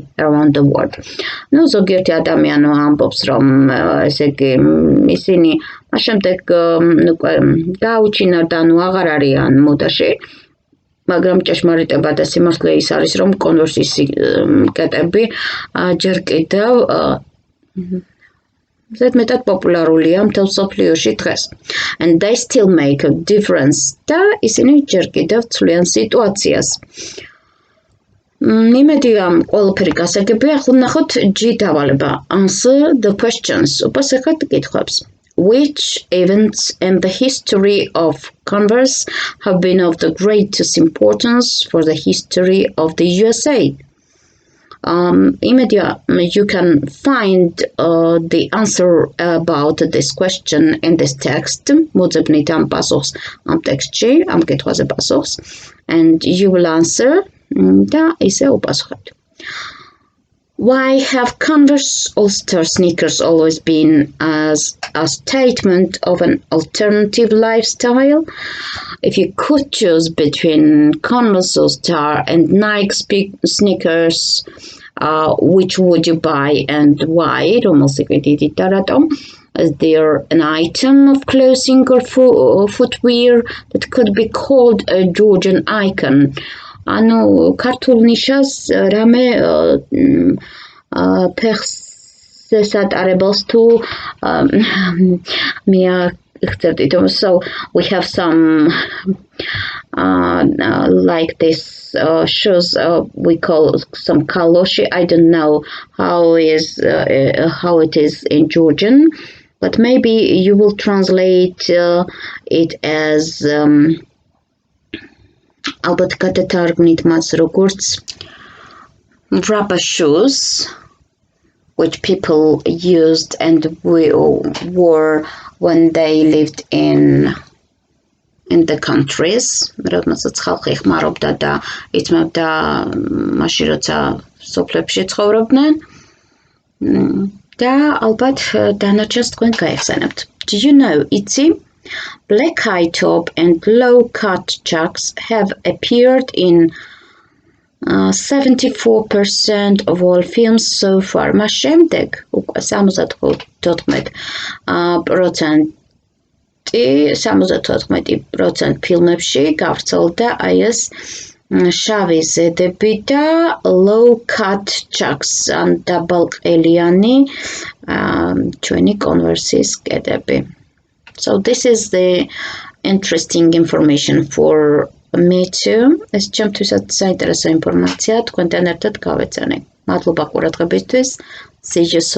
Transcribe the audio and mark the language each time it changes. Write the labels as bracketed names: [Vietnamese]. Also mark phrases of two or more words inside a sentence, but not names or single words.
[Georgian] Nu, ზოგიერთი ადამიანი ამბობს, რომ ესე იგი ისინი შემდეგ გაუჩინარ და ნუ აღარ არიან მოდაში, მაგრამ ჭეშმარიტება და სიმართლე ის არის, რომ Converse-ის კეტები ჯერ კიდევ ზედმეტად პოპულარულია მთელ მსოფლიოში დღეს. [English] And they still make a difference. [Georgian] და ისინი ჯერ კიდევ ცვლიან სიტუაციას. იმედია ყველაფერი გასაგებია, ახლა ნახოთ G დავალება. [English] Answer the questions. [Georgian] უპასუხეთ კითხვებს. [English] Which events in the history of Converse have been of the greatest importance for the history of the USA? You can find the answer about this question in this text. [Georgian] მოძებნით ამ პასუხს ამ ტექსტში, ამ კითხვაზე პასუხს, [English] and you will answer [Georgian] და ისე უპასუხებთ. [English] Why have Converse All-Star sneakers always been as a statement of an alternative lifestyle? If you could choose between Converse All-Star and Nike sneakers, which would you buy and why? Is there an item of clothing or footwear that could be called a Georgian icon? [Georgian] ანუ ქართულ ნიშას რამე ფეხს ესატარებელს თუ მიაღწევდით. [English] So we have some like this shoes we call some kaloshi. I don't know how it is in Georgian, but maybe you will translate it as [Georgian] ალბათ გადათარგმნით მას როგორც [English] rubber shoes which people used and wore when they lived in the countries. [Georgian] როდესაც ხალხი ხმარობდა და იწმებდა მაშინ როცა სოფლებში ცხოვრობდნენ. და ალბათ დანარჩენს თქვენ გაიხსენებთ. [English] Do you know, იცი? Black high top and low cut chucks have appeared in 74% of all films so far. [Georgian] მას შემდეგ უკვე 74% ფილმებში გავრცელდა აი ეს შავი ზედები და [English] low cut chucks [Georgian] ან დაბალყელიანი ჩვენი Converse-ის კედები. [English] So this is the interesting information for me too. [Georgian] ეს ჩემთვისაც საინტერესო ინფორმაცია თქვენთან ერთად გავეცანე. მადლობა ყურადღებისთვის. [English] See you soon.